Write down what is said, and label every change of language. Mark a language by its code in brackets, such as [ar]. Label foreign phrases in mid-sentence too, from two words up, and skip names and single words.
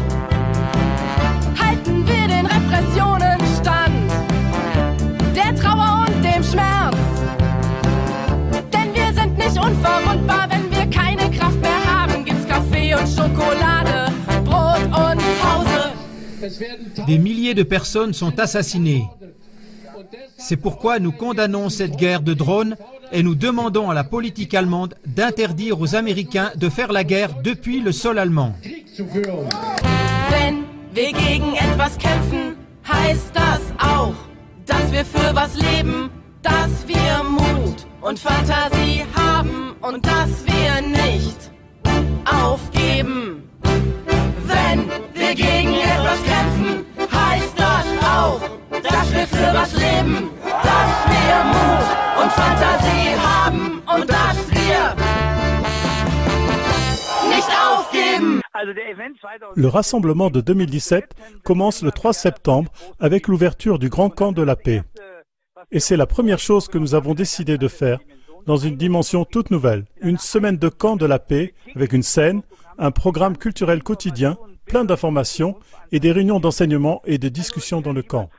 [de] halten wir den Repressionen stand, der Trauer und dem Schmerz. Denn wir sind nicht unverwundbar, wenn wir keine Kraft mehr haben, gibt's Kaffee und Schokolade, Brot und Pause. [fr] Des milliers de personnes sont assassinées. C'est pourquoi nous condamnons cette guerre de drones et nous demandons à la politique allemande d'interdire aux Américains de faire la guerre depuis le sol allemand. [de] Wenn wir gegen etwas kämpfen, heißt das auch, dass wir für was leben, dass wir Mut und Fantasie haben und dass wir nicht aufgeben. Wenn wir gegen etwas kämpfen, heißt das auch, dass wir für was leben, dass wir Mut und Fantasie haben und dass wir nicht aufgeben. [fr] Le rassemblement de 2017 commence le 3 septembre avec l'ouverture du Grand Camp de la Paix. Et c'est la première chose que nous avons décidé de faire dans une dimension toute nouvelle. Une semaine de camp de la paix avec une scène, un programme culturel quotidien, plein d'informations et des réunions d'enseignement et de discussions dans le camp.